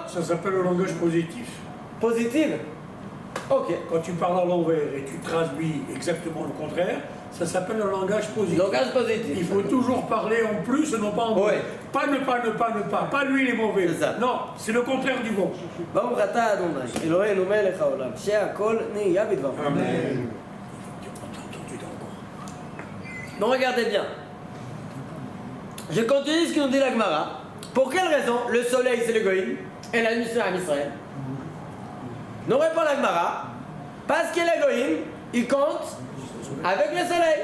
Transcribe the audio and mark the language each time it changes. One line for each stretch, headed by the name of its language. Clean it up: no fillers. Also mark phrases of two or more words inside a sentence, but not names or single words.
French: Ça s'appelle le langage positif.
English: Positive? Ok.
French: Quand tu parles à l'envers et tu traduis exactement le contraire, ça s'appelle le langage positif. Langage positif. Il faut toujours parler en plus et non pas en moins. Ouais. Pas ne pas. Pas lui il est mauvais. C'est ça. Non, c'est le contraire du bon.
Hebrew: ברוך אתה אדוני, אלוהינו מלך העולם, שהכל נהיה בדברו. Amen.
French: Donc regardez bien. Je continue ce que nous dit la Gemara. Pour quelle raison le soleil c'est le Goïm et la nuit c'est
Hebrew: עם ישראל?
French: Nous répond la Gemara. Parce que le Goïm, il compte avec le soleil.